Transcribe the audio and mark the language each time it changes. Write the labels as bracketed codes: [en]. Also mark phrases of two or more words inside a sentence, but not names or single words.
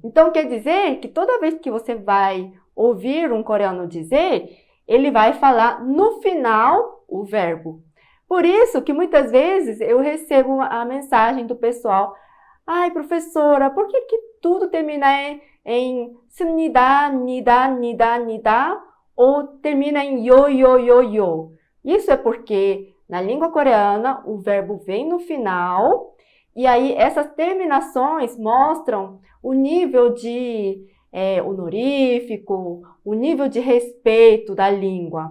[pt] Então, quer dizer que toda vez que você vai ouvir um coreano dizer, ele vai falar no final o verbo. Por isso que muitas vezes eu recebo a mensagem do pessoal: ai, professora, por que tudo termina em [ko] 습니다, 니다, 니다, 니다, [pt] ou termina em [ko] 요, 요, 요, 요? [pt] Isso é porque na língua coreana o verbo vem no final e aí essas terminações mostram o nível de honorífico, o nível de respeito da língua.